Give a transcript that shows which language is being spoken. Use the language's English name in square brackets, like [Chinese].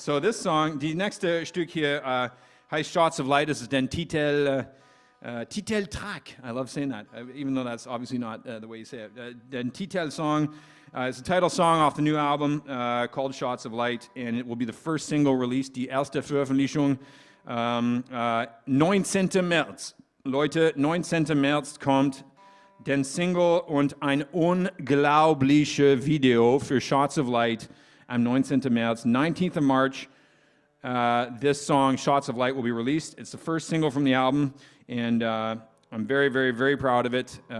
[English] So this song, [German] die nächste Stück hier heißt "Shots of Light." Das ist den Titeltrack. [English] I love saying that, even though that's obviously not the way you say it. The title song is the title song off the new album called Shots of Light, and it will be the first single released, [German] die erste Veröffentlichung, [English] 19. März. [German] Leute, 19. März kommt den Single und ein unglaubliches Video für Shots of Light am 19. März. [English] 19th of March, this song, Shots of Light, will be released. It's the first single from the album. And I'm very, very, very proud of it.